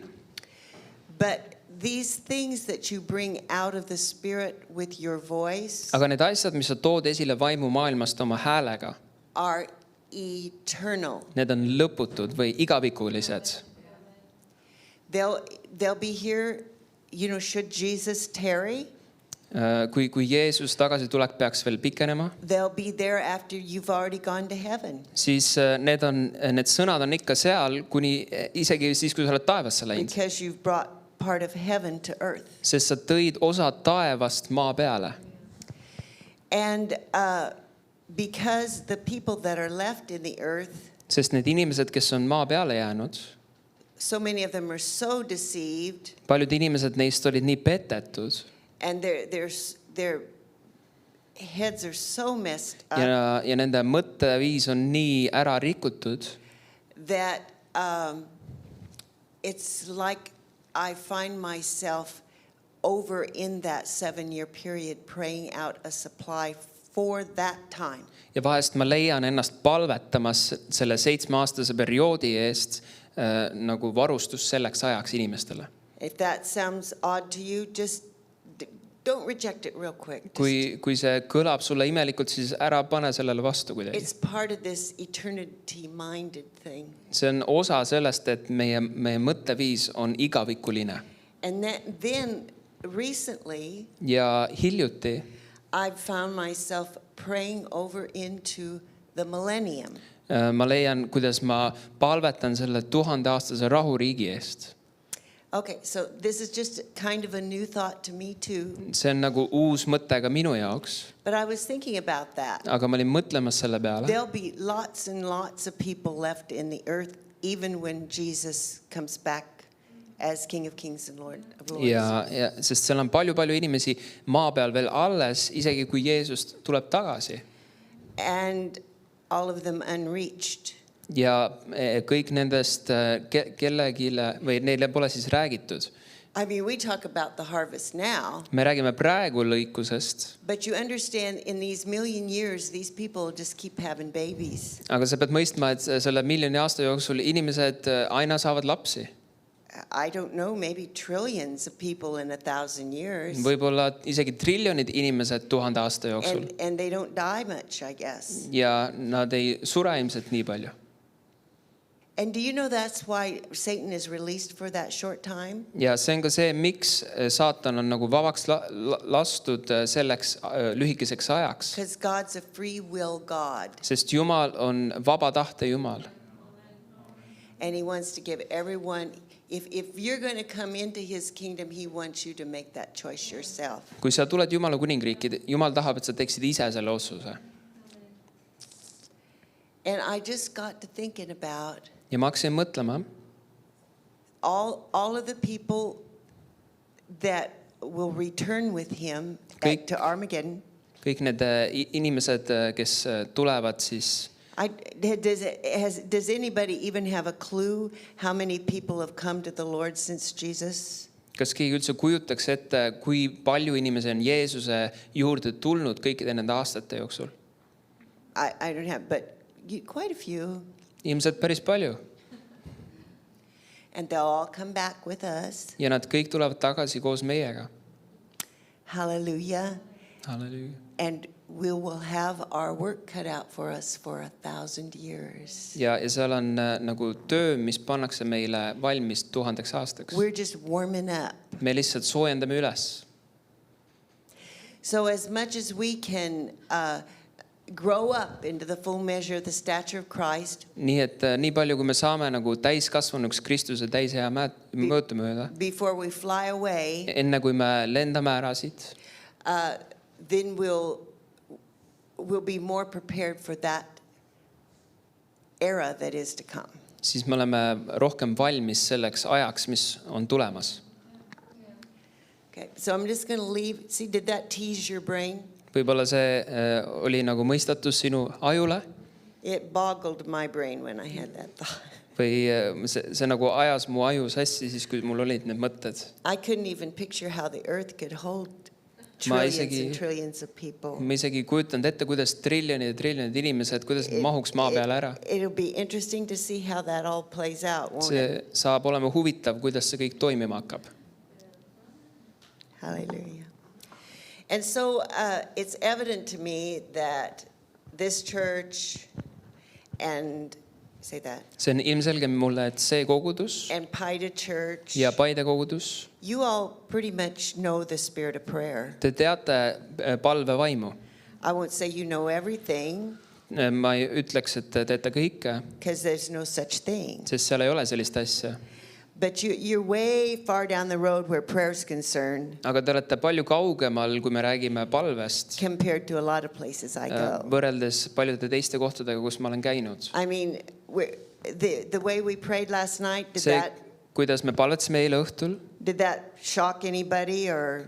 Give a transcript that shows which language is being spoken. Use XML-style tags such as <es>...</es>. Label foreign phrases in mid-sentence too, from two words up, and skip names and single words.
<en>But these things that you bring out of the spirit with your voice</en> <et>Aga need asjad, mis sa tood esile vaimu maailmast oma häälega,</et> <en>are eternal.</en> <et>need on lõputud või igavikulised.</et> <en>They'll be here, should Jesus tarry,</en> <et>Kui Jeesus tagasitulek peaks veel pikenema,</et> <en>they'll be there after you've already gone to heaven.</en> <et>siis need sõnad on ikka seal, kuni isegi siis, kui sa oled taevasse läinud.</et> <en>Because you've brought part of heaven to earth.</en> <et>Sest sa tõid osa taevast maa peale.</et> <en>And because the people that are left in the earth,</en> <et>Sest need inimesed, kes on maa peale jäänud,</et> <en>so many of them are so deceived,</en> <et>paljud inimesed neist olid nii petetud</et> <en>and their heads are so messed up</en> <et>ja nende mõtteviis on nii ära rikutud,</et> <en>that it's like I find myself over in that 7-year period praying out a supply for that time.</en> <et>ja vahest ma leian ennast palvetamas selle 7-aastase perioodi eest nagu varustus selleks ajaks inimestele.</et> <en>If that sounds odd to you, just don't reject it real quick.</en> <et>Kui see kõlab sulle imelikult, siis ära pane sellele vastu kuidagi.</et> <en>It's part of this eternity-minded thing.</en> <et>See on osa sellest, et meie mõtteviis on igavikuline.</et> <en>And then recently,</en> <et>Ja hiljuti</et> <en>I've found myself praying over into the millennium.</en> <et>ma leian, kuidas ma palvetan selle 1000-aastase rahuriigi eest.</et> <en>Okay, so this is just kind of a new thought to me too.</en> <et>See on nagu uus mõte ka minu jaoks.</et> <en>But I was thinking about that.</en> <et>Aga ma olin mõtlemas selle peale.</et> <en>There'll be lots and lots of people left in the earth even when Jesus comes back as King of Kings and Lord of Lords.</en> <et>Ja sest seal on palju inimesi maa peal veel alles, isegi kui Jeesus tuleb tagasi.</et> <en>And all of them unreached.</en> <et>Ja kõik nendest kellegile või neile pole siis räägitud.</et> <en>I mean, we talk about the harvest now.</en> <et>Me räägime praegu lõikusest.</et> <en>But you understand, in these million years, these people just keep having babies.</en> <et>Aga sa pead mõistma, et selle miljoni aasta jooksul inimesed aina saavad lapsi.</et> <en>I don't know, maybe trillions of people in 1,000 years.</en> <et>võib-olla isegi triljonid inimesed 1000 aasta jooksul</et> <en>And they don't die much, I guess.</en> <et>ja nad ei sure ilmselt nii palju.</et> <en>And do you know that's why Satan is released for that short time?</en> <et>Ja see on ka see, miks saatan on nagu vabaks lastud selleks lühikeseks ajaks,</et> <en>Because God's a free will God.</en> <et>sest Jumal on vaba tahte Jumal.</et> <en>And he wants to give everyone, if you're going to come into his kingdom, he wants you to make that choice yourself.</en> <et>Kui sa tuled Jumala kuningriiki, Jumal tahab, et sa teeksid ise selle otsuse.</et> <en>And I just got to thinking about</en> <et>Ja ma hakkasin mõtlema,</et> <en>all of the people that will return with him</en> <et>Kõik-</et> <en>to Armageddon.</en> <et>kõik need inimesed, kes tulevad siis,</et> <en>Does anybody even have a clue how many people have come to the Lord since Jesus?</en> <et>kas keegi üldse kujutaks ette, kui palju inimesi on Jeesuse juurde tulnud kõikide nende aastate jooksul?</et> <en>I don't have, but quite a few.</en> <et>Ilmselt päris palju.</et> <en>And they'll all come back with us.</en> <et>Ja nad kõik tulevad tagasi koos meiega.</et> <en>Hallelujah.</en> <et>Halleluuja.</et> <en>And we will have our work cut out for us for 1,000 years.</en> <et>Ja seal on nagu töö, mis pannakse meile valmis 1000 aastaks.</et> <en>We're just warming up.</en> <et>Me lihtsalt soojendame üles.</et> <en>So as much as we can grow up into the full measure of the stature of Christ,</en> <et>Nii et nii palju, kui me saame nagu täiskasvanuks Kristuse täishea mõõtu mööda,</et> <en>before we fly away,</en> <et>enne kui me lendame ära siit,</et> <en>then we'll be more prepared for that era that is to come.</en> <et>siis me oleme rohkem valmis selleks ajaks, mis on tulemas.</et> <en>Okay, so I'm just going to leave. See, did that tease your brain?</en> <et>Võib-olla see oli nagu mõistatus sinu ajule</et> <en>It boggled my brain when I had that thought.</en> <et>või see nagu ajas mu aju sassi siis, kui mul olid need mõtted.</et> <en>I couldn't even picture how the earth could hold</en> <et>Ma</et> <en>trillions</en> <et>isegi-</et> <en>and trillions of people.</en> <et>Ma isegi kujutanud ette, kuidas triljonid ja triljonid inimesed, kuidas nad mahuks maa peale ära.</et> <en>It'll be interesting to see how that all plays out, won't it?</en> <et>See saab olema huvitav, kuidas see kõik toimima hakkab.</et> <en>Hallelujah. And so it's evident to me that this church and, say that,</en> <et>See on ilmselge mulle, et see kogudus</et> <en>and Paida Church,</en> <et>ja Paide kogudus,</et> <en>you all pretty much know the spirit of prayer.</en> <et>te teate palvevaimu.</et> <en>I won't say you know everything,</en> <et>Ma ei ütleks, et te teete kõike,</et> <en>because there's no such thing.</en> <et>sest seal ei ole sellist asja.</et> <en>But you're way far down the road where prayer is concerned</en> <et>Aga te olete palju kaugemal, kui me räägime palvest,</et> <en>compared to a lot of places I go.</en> <et>võrreldes paljude teiste kohtadega, kus ma olen käinud.</et> <en>I mean, the way we prayed last night,</en> <et>See, kuidas me palvetasime eile õhtul,</et> <en>did that shock anybody or</en>